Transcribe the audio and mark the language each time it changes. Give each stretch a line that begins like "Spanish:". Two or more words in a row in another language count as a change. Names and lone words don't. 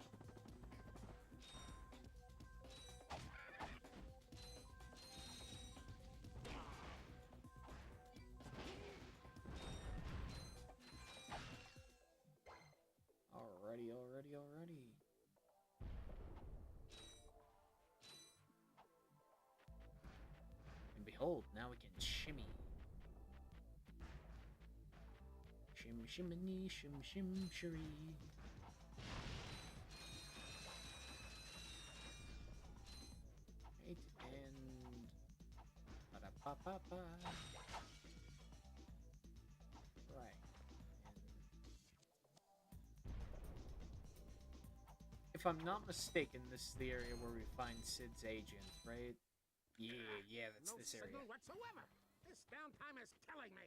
English: Alrighty. And behold, now we can shimmy. Shim shimminy, shim shim shiree. Right, and ba-da-pa-pa-pa. Right. If I'm not mistaken, this is the area where we find Sid's agent, right? Yeah, that's no this area. signal whatsoever. This downtime is killing me.